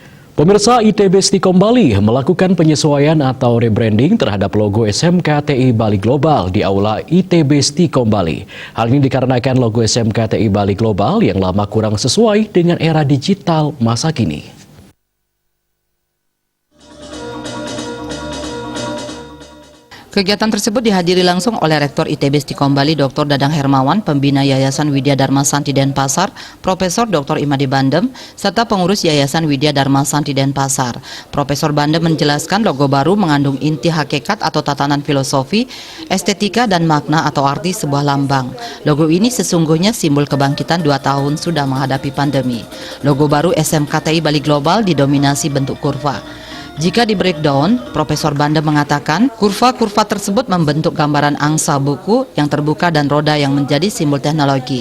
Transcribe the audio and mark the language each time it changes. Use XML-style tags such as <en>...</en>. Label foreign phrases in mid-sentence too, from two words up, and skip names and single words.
<id>Pemirsa, ITB Stikom Bali melakukan penyesuaian atau rebranding terhadap logo SMKTI Bali Global di Aula ITB Stikom Bali. Hal ini dikarenakan logo SMKTI Bali Global yang lama kurang sesuai dengan era digital masa kini. Kegiatan tersebut dihadiri langsung oleh Rektor ITB Stikom Bali Dr. Dadang Hermawan, Pembina Yayasan Widya Dharma Santi Denpasar, Profesor Dr. Imade Bandem, serta pengurus Yayasan Widya Dharma Santi Denpasar. Profesor Bandem menjelaskan logo baru mengandung inti hakikat atau tatanan filosofi, estetika dan makna atau arti sebuah lambang. Logo ini sesungguhnya simbol kebangkitan 2 tahun sudah menghadapi pandemi. Logo baru SMKTI Bali Global didominasi bentuk kurva. Jika di breakdown, Profesor Bandem mengatakan kurva-kurva tersebut membentuk gambaran angsa buku yang terbuka dan roda yang menjadi simbol teknologi.</id>